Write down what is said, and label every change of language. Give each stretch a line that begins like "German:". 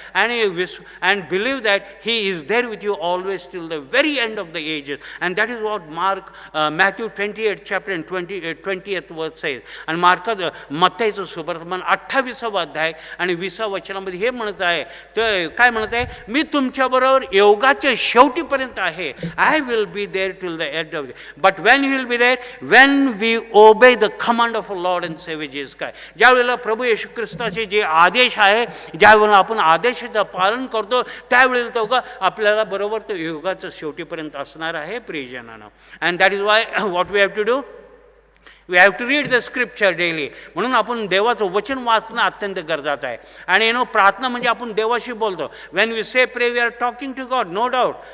English: आणि and believe that he is there with you always till the very end of the ages. And that is what Matthew 28:20 verse says.
Marathi: आणि मत्ताईचं सुप्रतमन 28 अध्याय आणि 20 वचनामध्ये हे म्हणत आहे, ते काय म्हणत आहे, मी तुमच्याबरोबर योगाच्या शेवटीपर्यंत आहे.
English: I will be there till the end of the. But when you will be there, when we obey the command of Lord and saviour Jesus Christ.
Marathi: ज्यावेळेला प्रभू येशू ख्रिस्ताचे जे आदेश आहे, ज्यावेळेला आपण आदेशाचं पालन करतो, त्यावेळेला तो आपल्याला बरोबर तो योगाचं शेवटीपर्यंत असणार आहे प्रियजनानं.
English: And that is why what we have to do, we have to read the scripture daily.
Marathi: म्हणून आपण देवाचं वचन वाचणं अत्यंत गरजेचं आहे. आणि प्रार्थना म्हणजे आपण देवाशी बोलतो.
English: When we say pray, we are talking to God, no doubt.